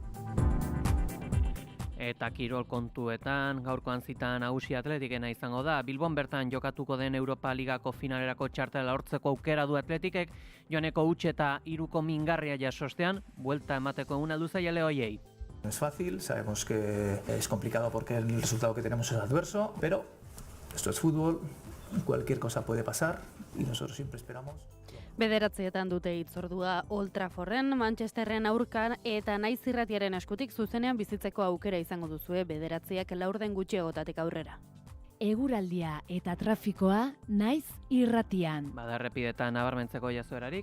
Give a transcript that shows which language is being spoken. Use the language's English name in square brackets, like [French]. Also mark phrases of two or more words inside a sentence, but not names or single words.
[Basque] Eta kirol kontuetan, gaurkoan zita nagusi Atletikena izango da. Bilbon bertan jokatuko den Europa Ligako finalerako txartela lortzeko aukera du Atletikek, joaneko huts eta 3ko mingarria jasostean, buelta emateko eguna du zaila hoiei. [Spanish] No es fácil, sabemos que es complicado porque el resultado que tenemos es adverso, pero esto es fútbol, cualquier cosa puede pasar y nosotros siempre esperamos. [Basque] 9:00 dute hitzordua Old Trafforden, Manchesterren aurka eta Naiz Irratiaren eskutik zuzenean bizitzeko aukera izango duzue 9:00 laurden gutxiagotatik aurrera. Eguraldia eta trafikoa Naiz Irratian. Errepidetan nabarmentzeko jazoerarik?